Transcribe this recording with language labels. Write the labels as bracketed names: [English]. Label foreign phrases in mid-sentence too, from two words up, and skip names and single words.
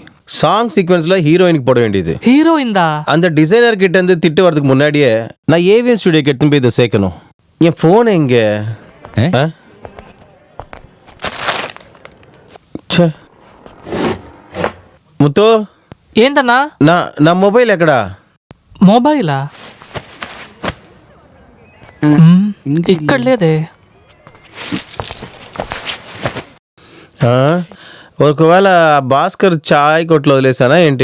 [English] song sequence [Tamil] ஹீரோயினுக்கு போட வேண்டியது. ஹீரோயின் தான். அந்த டிசைனர் கிட்ட இருந்து திட்டு வரதுக்கு முன்னாடியே நான் ஏவிஎம் ஸ்டுடியோக்கு எடுத்துன்னு போய் இதை சேர்க்கணும். என் போன் எங்க? முத்து, [Telugu] ఏందన్నా నా మొబైల్ ఎక్కడా? మొబైలా? ఇక్కడ లేదే. ఒకవేళ భాస్కర్ చాయ్ కొట్లో వదిలేసానా ఏంటి?